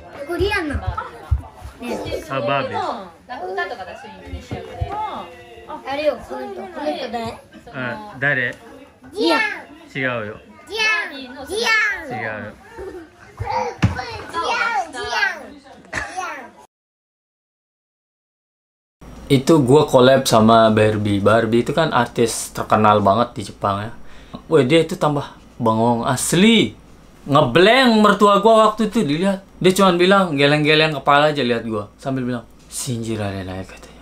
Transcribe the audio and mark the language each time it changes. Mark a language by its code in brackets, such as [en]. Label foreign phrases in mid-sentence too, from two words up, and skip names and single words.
[ja] これリアンの。バービーが。あ、バービー。歌とか出すインドネシア語で。あれよ、この人誰？あ、誰？リアン。違うよ。リアン。違うよ。 [id] Itu gua collab sama Barbie. Barbie itu kan artis terkenal banget di Jepang ya. Wah, dia itu tambah bengong asli. Ngeblank mertua gua waktu itu dilihat. Dia cuma bilang geleng-geleng kepala aja lihat gua sambil bilang, "Shinjirarena," katanya.